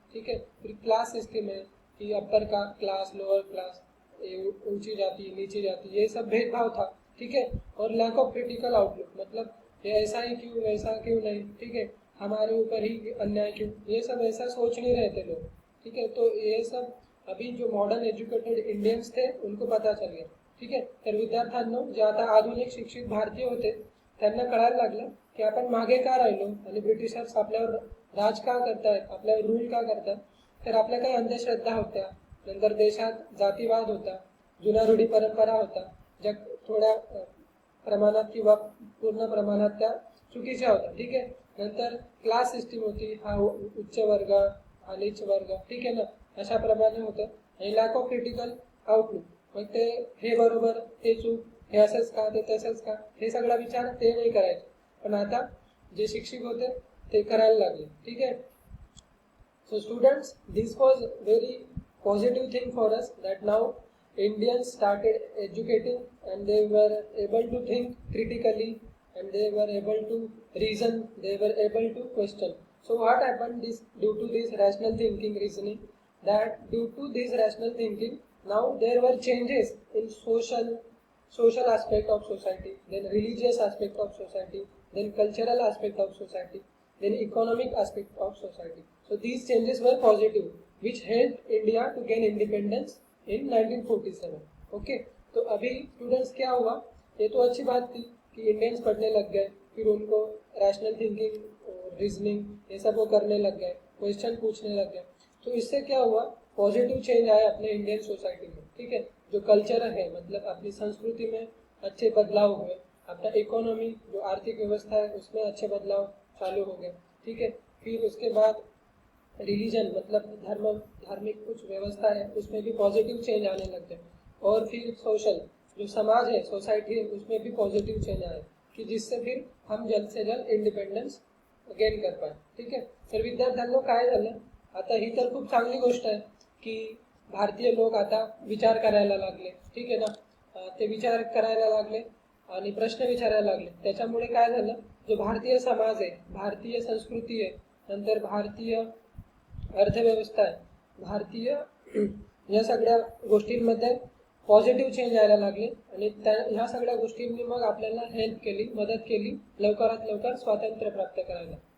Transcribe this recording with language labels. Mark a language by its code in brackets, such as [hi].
[hi] ठीक है, फिर क्लास सिस्टम है कि अपर का क्लास, लोअर क्लास, ऊंची जाति, नीची जाति, ये सब भेदभाव था. ठीक है, और लैक ऑफ क्रिटिकल आउटलुक, मतलब ये ऐसा ही क्यों, वैसा क्यों नहीं, ठीक है, हमारे ऊपर ही अन्याय क्यों, ये सब ऐसा सोच नहीं रहे थे लोग. ठीक है, तो ये सब अभी जो मॉडर्न एज्युकेटेड इंडियन्स थे उनको पता चल गया. [mr] ठीक आहे, तर विद्यार्थ्यांना जे आता आधुनिक शिक्षित भारतीय होते त्यांना कळायला लागलं की आपण मागे का राहिलो आणि ब्रिटिशर्स आपल्यावर राज का करतायत, आपल्यावर रूल का करतात. तर आपल्या काही अंधश्रद्धा होत्या, नंतर देशात जातीवाद होता, जुन्या रूढी परंपरा होता, ज्या थोड्या प्रमाणात किंवा पूर्ण प्रमाणात त्या चुकीच्या होत्या. ठीक आहे, नंतर क्लास सिस्टीम होती, हा उच्च वर्ग, हा नीच वर्ग, ठीक आहे ना, अशा प्रमाणे होतं. आणि लॅक ऑफ क्रिटिकल आउटलुक, मग ते हे बरोबर, हे चूक, हे असंच का, ते तसंच का, हे सगळा विचार ते नाही करायचे, पण आता जे शिक्षक होते ते करायला लागले. [en] ठीक आहे, so students, this was very positive thing for us that now Indians started educating and they were able to think critically and they were able to reason, they were able to question. So what happened is, due to this rational thinking, reasoning, that due to this rational thinking, now there were changes in social aspect of society, then religious aspect of society, then cultural aspect of society, then economic aspect of society. So these changes were positive, which helped India to gain independence in 1947. [hi] Okay, तो अभी students क्या हुआ ये तो अच्छी बात थी कि इंडियंस पढ़ने लग गए, फिर उनको रैशनल थिंकिंग, रीजनिंग ये सब वो करने लग गए, क्वेश्चन पूछने लग गए। तो इससे क्या हुआ, पॉजिटिव चेंज आया अपने इंडियन सोसाइटी में, ठीक है। जो कल्चर है, मतलब अपनी संस्कृति में अच्छे बदलाव हुए, अपना इकोनॉमी जो आर्थिक व्यवस्था है उसमें अच्छे बदलाव चालू हो गए, ठीक है। फिर उसके बाद रिलीजन, मतलब धार्मिक कुछ व्यवस्था है उसमें भी पॉजिटिव चेंज आने लग गए। और फिर सोशल, जो समाज है, सोसाइटी है, उसमें भी पॉजिटिव चेंज आए, कि जिससे फिर हम जल्द से जल्द इंडिपेंडन्स गेन कर पाए, [mr] ठीक आहे। तर विद्यार्थ्यांनो काय झालं, आता ही तर खूप चांगली गोष्ट आहे की भारतीय लोक आता विचार करायला लागले, ठीक आहे ना। ते विचार करायला लागले आणि प्रश्न विचारायला लागले, त्याच्यामुळे काय झालं, जो भारतीय समाज आहे, भारतीय संस्कृती आहे, नंतर भारतीय अर्थव्यवस्था आहे, भारतीय या सगळ्या गोष्टींमध्ये पॉझिटिव्ह चेंज यायला लागले आणि ह्या सगळ्या गोष्टींनी मग आपल्याला हेल्प केली, मदत केली लवकरात लवकर स्वातंत्र्य प्राप्त करायला।